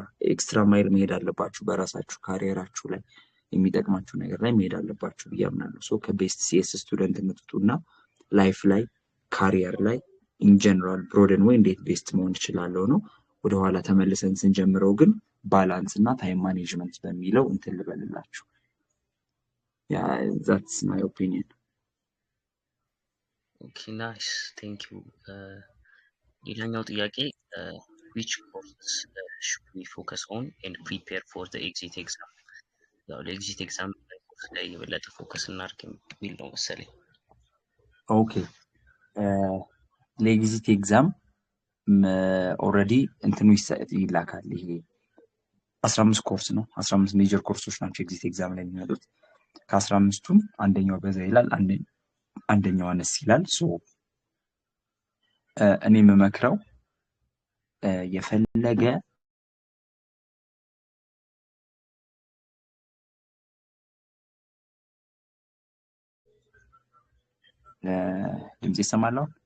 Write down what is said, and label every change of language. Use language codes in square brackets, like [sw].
[am] ኤክስትራ ማይል መሄድ አለባችሁ። በራሳችሁ ካሪየራችሁ ላይ የሚጠቅማችሁ ነገር ላይ መሄድ አለባችሁ ብዬ አምናለሁ። ሶ ከቤስት ሲኤስ ስቱደንት እንጥጡና ላይፍ ላይ ካሪየር ላይ [en] ኢን ጀነራል [am] ብሮደን ወይ እንዴት ቤስት መሆን እችላለሁ ነው። ወደኋላ ተመልሰን ስንጀምረው ግን ባላንስ እና ታይም ማኔጅመንት በሚለው እንትን ልበልላችሁ። ያ [en] ዛትስ ማይ ኦፒኒየን። ኦኬ ናይስ ቴንክ ዩ። [am] ሌላኛው ጥያቄ [en] which courses should we focus on and prepare for the exit exam? [am] ያው ለኤግዚት ኤግዛም ኮርስ ላይ የበለጠ ፎከስ እናድርግ የሚል ነው መሰለኝ። ኦኬ ለኤግዚት ኤግዛም ኦልሬዲ እንትኑ ይላካል። ይሄ 15 ኮርስ ነው። 15 ሜጀር ኮርሶች ናቸው ኤግዚት ኤግዛም ላይ የሚመጡት። ከ15ቱም አንደኛው በዛ ይላል፣ አንደኛው አነስ ይላል። ሶ እኔ የምመክረው የፈለገ ድምጽ ይሰማል?